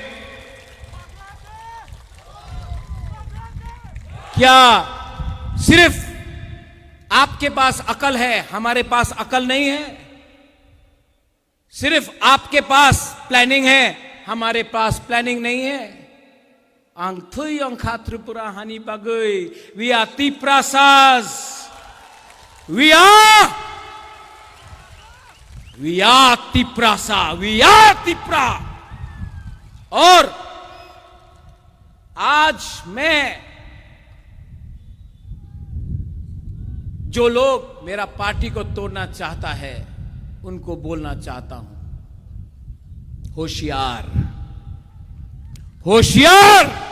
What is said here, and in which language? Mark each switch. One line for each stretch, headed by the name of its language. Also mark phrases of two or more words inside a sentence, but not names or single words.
Hindi: क्या सिर्फ आपके पास अकल है, हमारे पास अकल नहीं है? सिर्फ आपके पास प्लानिंग है, हमारे पास प्लानिंग नहीं है?
Kok Borok: ang thui ang kha Tripura hani bagui.
English: We are Tiprasas. We are Tiprasa. We are Tipra.
Hindi: और आज मैं जो लोग मेरा पार्टी को तोड़ना चाहता है उनको बोलना चाहता हूं, होशियार होशियार।